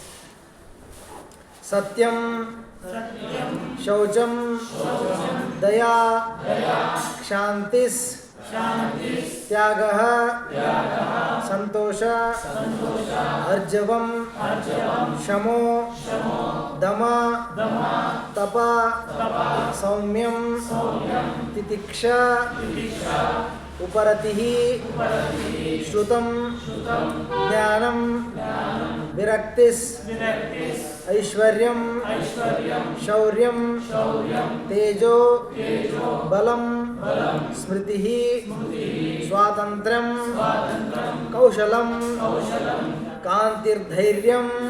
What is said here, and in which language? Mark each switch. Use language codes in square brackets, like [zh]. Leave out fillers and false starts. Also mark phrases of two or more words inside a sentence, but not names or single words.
[sa] ಸತ್ಯಂ ಶೌಚಂ ದಯಾ ಶಾಂತಿಸ್ ತ್ಯಾಗಃ ಸಂತೋಷ ಅರ್ಜವಂ ಶಮೋ ದಮ ತಪ ಸೌಮ್ಯಂ ತಿತಿಕ್ಷಾ ಉಪರತಿಃ ಶ್ರುತಂ ಜ್ಞಾನಂ ವಿರಕ್ತಿಸ್ ಐಶ್ವರ್ಯಂ ಶೌರ್ಯಂ ತೇಜೋ ಬಲಂ ಸ್ಮೃತಿಃ ಸ್ವಾತಂತ್ರ್ಯಂ ಕೌಶಲಂ ಕಾಂತಿರ್ಧೈರ್ಯಂ